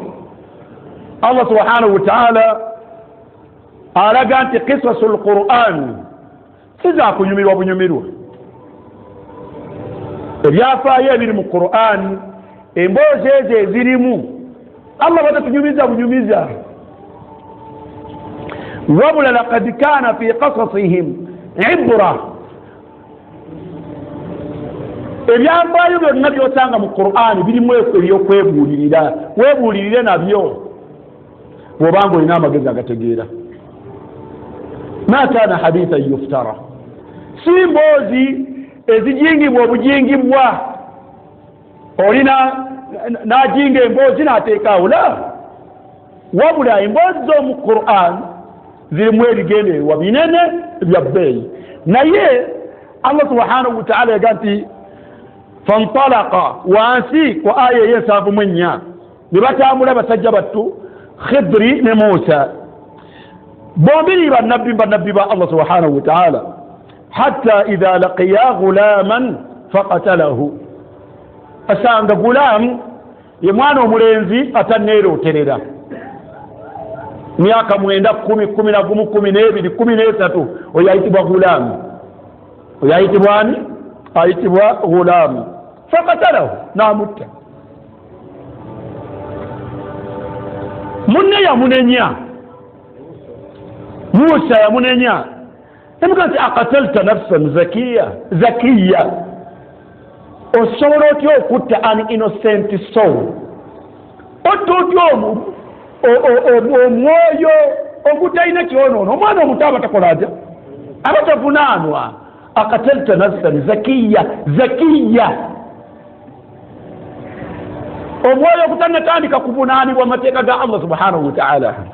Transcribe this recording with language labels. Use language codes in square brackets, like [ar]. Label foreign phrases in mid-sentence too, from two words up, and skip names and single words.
[lg] Allah [ar] سبحانه وتعالى [lg] alaga nti [ar] قصص القرآن [lg] siza kunyumirwa bunyumirwa. ebyafaayo ebiri mu Qur'an, emboozi ezo ezirimu Allah batatunyumiza bunyumiza. [ar] wabula لقد كان في قصصهم عبرة. [lg] ebyafaayo byonna byosanga mu Qur'an birimu ebyokwebuulirira. weebuulirire nabyo bw'obanga olina amagezi agategeera. [ar] ما كان حديثا يفترى, [lg] si mboozi ezijingibwa obujingibwa olina n'ajinga emboozi n'ateekaawo. la, wabula emboozi z'omu Qur'an zirimu ebigendererwa binene bya bbeeyi. naye Allah [ar] سبحانه وتعالى [lg] yaga nti fantalaqa, wansi ku aya ey'ensanvu ne batambula basajja battu Khidri ne Musa, bombiri bannabbi ba Allah [ar] سبحانه وتعالى, حتى إذا لقيا غلاما فقتله. [lg] asanga gulam ye mwana omulenzi atanneeroterera, myaka 9, 10, 11, 12, 13, oyo ayitibwa gulam. oyo ayitibwa ani? ayitibwa gulam. faqatalahu, n'amutta. munne yamunenya, Musa yamunenya. emuga nti [ar] أقتلت نفسا زكية, [lg] osobola otya okutta [en] an innocent soul? [lg] Otta otya omwoyo ogutalina kyonoono? Omwana omuto aba takola atya? Aba tavunaanwa. [ar] أقتلت نفسا زكية [lg] omwoyo ogutanatandika kuvunaanibwa amateeka ga Allah [ar] سبحانه وتعالى.